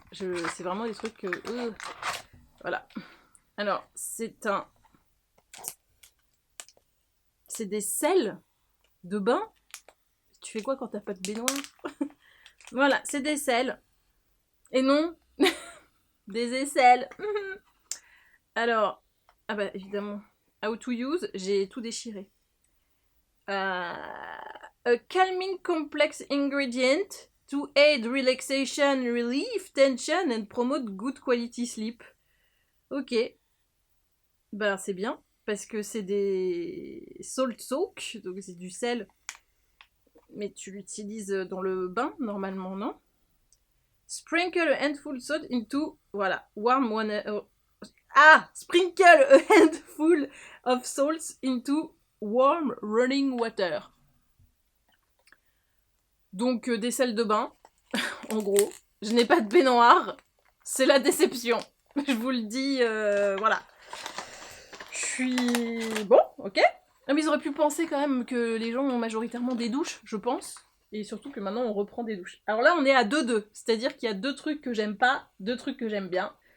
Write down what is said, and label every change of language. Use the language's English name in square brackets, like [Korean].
[French] C'est vraiment des trucs... voilà. Alors, c'est des sels de bain. Tu fais quoi quand t'as pas de baignoire? Voilà, c'est des sels. Et non, des aisselles. Alors, ah bah évidemment, [English] how to use, [French] j'ai tout déchiré. [English] A calming complex ingredient to aid relaxation, relief, tension and promote good quality sleep. Ok. [French] Ben c'est bien, parce que c'est des [English] salt soak, [French] donc c'est du sel, mais tu l'utilises dans le bain, normalement, non? [English] Sprinkle a handful salt into, [French] voilà, [English] warm one... Ah, sprinkle a handful of salts into warm running water. [French] Donc des sels de bain, en gros. Je n'ai pas de baignoire, c'est la déception. Je vous le dis, voilà. Je suis... Bon, ok. Mais ils auraient pu penser quand même que les gens ont majoritairement des douches, je pense. Et surtout que maintenant on reprend des douches. Alors là on est à 2-2, c'est-à-dire qu'il y a 2 trucs que j'aime pas, 2 trucs que j'aime bien.